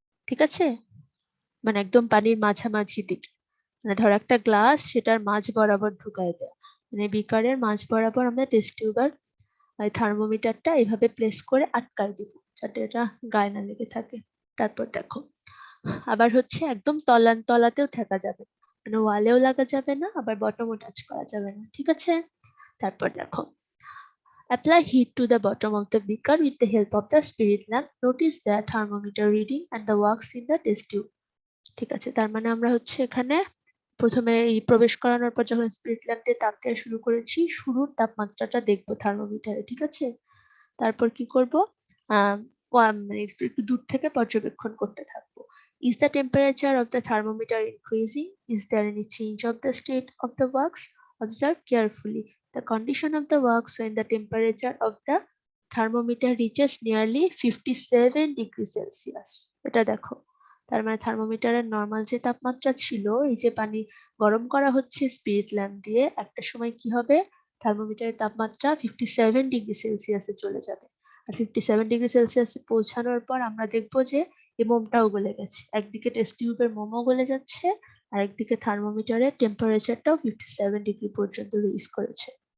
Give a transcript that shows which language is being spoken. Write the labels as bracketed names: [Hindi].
[Bangla] ঠিক আছে, মানে একদম পানির মাঝামাঝি দিকে, মানে ধর একটা গ্লাস, সেটার মাঝ বরাবর ঢুকায় দেয়, মানে বিকারের মাঝ বরাবর আমরা টেস্ট টিউব আর থার্মোমিটারটা এইভাবে প্লেস করে আটকায় দিব, যাতে এটা গায়ে না লেগে থাকে। তারপর দেখো, আবার হচ্ছে একদম তলাতেও ঠেকা যাবে, মানে ওয়ালেও লাগা যাবে না, আবার বটমও টাচ করা যাবে না। ঠিক আছে, তারপর দেখো, [English] apply heat to the bottom of the beaker with the help of the spirit lamp. Notice the thermometer reading and the wax in the test tube. [Bangla] ঠিক আছে, তার মানে আমরা হচ্ছে এখানে প্রথমে এই প্রবেশ করানোর পর যখন স্পিরিট ল্যাম্প দিয়ে তাপ দেওয়া শুরু করেছি, শুরুর তাপমাত্রাটা দেখবো থার্মোমিটারে। ঠিক আছে, তারপর কি করব, মানে একটু দূর থেকে পর্যবেক্ষণ করতে থাকবো। [English] Is the temperature of the thermometer increasing? Is there any change of the state of the wax? Observe carefully the condition of the wax when the temperature of the thermometer reaches nearly 57 degrees Celsius. [Bangla] এটা দেখো, তার মানে থার্মোমিটারের normal যে তাপমাত্রা ছিল, এই যে পানি গরম করা হচ্ছে স্পিরিট ল্যাম্প দিয়ে, একটা সময় কি হবে, থার্মোমিটারের তাপমাত্রা 57 ডিগ্রি সেলসিয়াসে চলে যাবে। আর 57 ডিগ্রি সেলসিয়াসে পৌঁছানোর পর আমরা দেখবো যে এই মোমটাও গলে গেছে, একদিকে টেস্ট টিউবের মোমও গলে যাচ্ছে, আর একদিকে থার্মোমিটারের টেম্পারেচারটাও 57 ডিগ্রি পর্যন্ত রিচ করেছে।